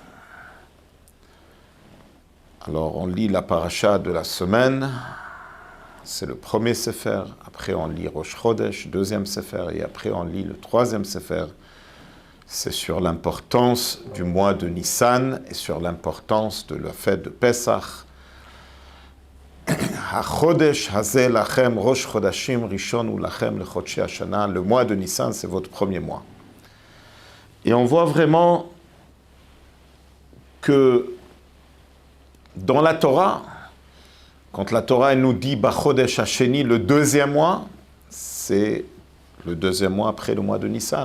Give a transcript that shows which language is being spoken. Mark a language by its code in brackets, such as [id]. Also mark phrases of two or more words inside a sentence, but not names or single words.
[fr] Alors, on lit la paracha de la semaine, c'est le premier Sefer. Après, on lit Rosh Chodesh, deuxième Sefer, et après, on lit le troisième Sefer. C'est sur l'importance du mois de Nissan et sur l'importance de la fête de Pesach. [he] החודש הזה לכם ראש חודשים ראשון הוא לכם לחודשי השנה. [fr] Le mois de Nissan, c'est votre premier mois. Et on voit vraiment que dans la Torah, quand la Torah elle nous dit [he] בחודש השני, [fr] le deuxième mois, c'est le deuxième mois après le mois de Nissan.